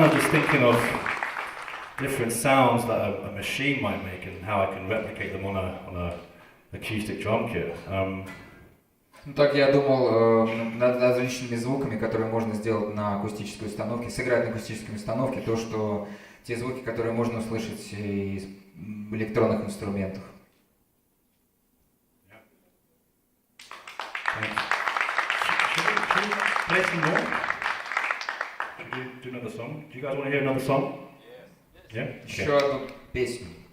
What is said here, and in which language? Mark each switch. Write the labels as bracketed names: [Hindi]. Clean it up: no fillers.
[English] thinking of different sounds that a machine might make and how I can replicate them on a acoustic drum kit. [Russian] Ну, так я думал над различными звуками, которые можно сделать на акустической установке, сыграть на акустической установке, те звуки, которые можно услышать из электронных инструментов. [English] Should we play some more? Should we do another song? Do you guys want to hear another song? Yes. Yeah? Okay. [Russian] Еще одну песню.